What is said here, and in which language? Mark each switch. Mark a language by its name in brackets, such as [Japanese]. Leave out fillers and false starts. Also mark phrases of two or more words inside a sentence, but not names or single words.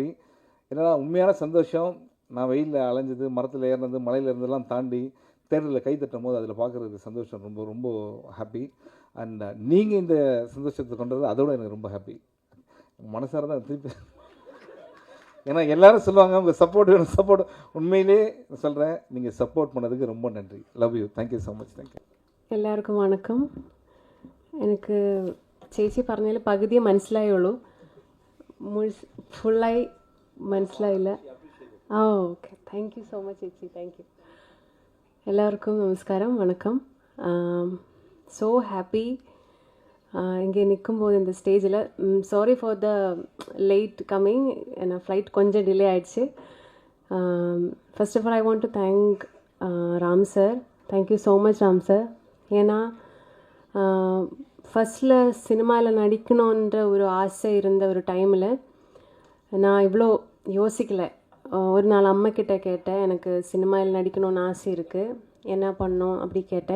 [Tamil] ஏன்னா உண்மையான சந்தோஷம், நான் வெயிலில் அலைஞ்சது, மரத்தில் ஏறினது, மலையில் இருந்ததெல்லாம் தாண்டி தேட்டரில் கை தட்டும் போது அதில் பார்க்குறதுக்கு சந்தோஷம் ரொம்ப ரொம்ப ஹாப்பி. அண்ட் நீங்கள் இந்த சந்தோஷத்தை கொண்டது அதோட எனக்கு ரொம்ப ஹாப்பி. மனசார தான் திருப்பி, ஏன்னா எல்லாரும் சொல்லுவாங்க உங்கள் சப்போர்ட் வேணும், சப்போர்ட். உண்மையிலே சொல்கிறேன், நீங்கள் சப்போர்ட் பண்ணதுக்கு ரொம்ப நன்றி. [English] Love you, thank you so much. Thank you. [Malayalam] എല്ലാവർക്കും വണക്കം. എനിക്ക് ചേച്ചി പറഞ്ഞതിൽ പകുതിയെ മനസ്സിലായുള്ളൂ. ഫുള്ളായി മനസ്സിലായില്ല. ഓക്കെ, [English] thank you so much ചേച്ചി, thank you. [Tamil] எல்லாருக்கும் நமஸ்காரம், வணக்கம். [English] so happy [Tamil] இங்கே நிற்கும்போது இந்த ஸ்டேஜில். [English] sorry for the late coming, [Tamil] ஏன்னா ஃப்ளைட் கொஞ்சம் டிலே ஆகிடுச்சு. [English] First of all I want to thank Ram sir. Thank you so much Ram sir. [Tamil] ஏன்னா ஃபஸ்ட்டில் சினிமாவில் நடிக்கணுன்ற ஒரு ஆசை இருந்த ஒரு டைமில் நான் இவ்வளோ யோசிக்கலை. ஒரு நாள் அம்மாக்கிட்ட கேட்டேன், எனக்கு சினிமாவில் நடிக்கணும்னு ஆசை இருக்குது, என்ன பண்ணோம் அப்படி கேட்டேன்.